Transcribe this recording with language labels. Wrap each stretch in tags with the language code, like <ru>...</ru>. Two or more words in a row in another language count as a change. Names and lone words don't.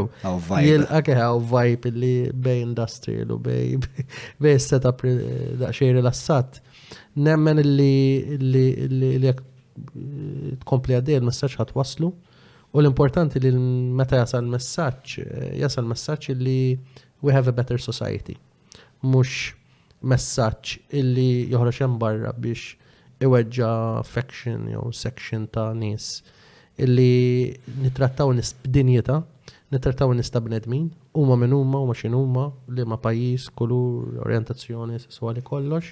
<mt>Jilqa' hawn vibe illi bej industrial u bej setup daqsxejn rilassat. Nemmen illi jekk tkompli għaddej il-messaġġ ħadd waslu. U l-importanti li meta jasal messaġġ li</mt> <en>we have a better society.</en> <mt>Mhux messaġġ illi joħroġ hemm barra biex iweġġa faction jew section ta' nies illi nittrattaw nies b'dinjità, nittrattaw nies ta' bnedmin, huma minn huma u x'inhuma li ma' pajjiż, kulur, orjentazzjoni sesswali kollox.</mt>